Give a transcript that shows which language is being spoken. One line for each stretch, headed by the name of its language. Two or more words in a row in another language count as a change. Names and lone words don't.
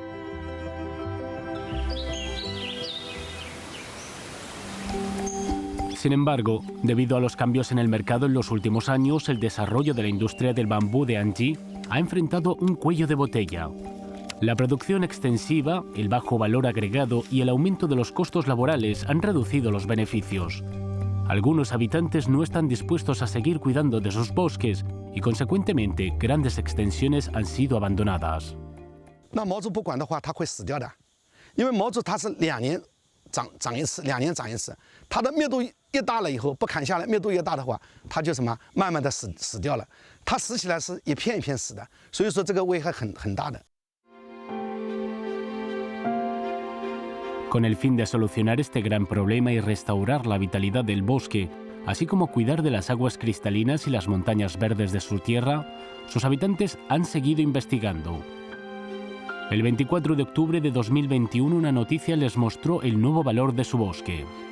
Spanish: Sin embargo, debido a los cambios en el mercado en los últimos años, el desarrollo de la industria del bambú de Anji ha enfrentado un cuello de botella. La producción extensiva, el bajo valor agregado y el aumento de los costos laborales han reducido los beneficios. Algunos habitantes no están dispuestos a seguir cuidando de sus bosques y, consecuentemente, grandes extensiones han sido abandonadas.
Chinese: 那毛竹不管的话，它会死掉的，因为毛竹它是2年长一次，2年长一次，它的密度越大了以后，不砍下来，密度越大的话，它就什么慢慢的死掉了。它死起来是一片一片死的，所以说这个危害很大的。
Spanish: Con el fin de solucionar este gran problema y restaurar la vitalidad del bosque, así como cuidar de las aguas cristalinas y las montañas verdes de su tierra, sus habitantes han seguido investigando. El 24 de octubre de 2021 una noticia les mostró el nuevo valor de su bosque.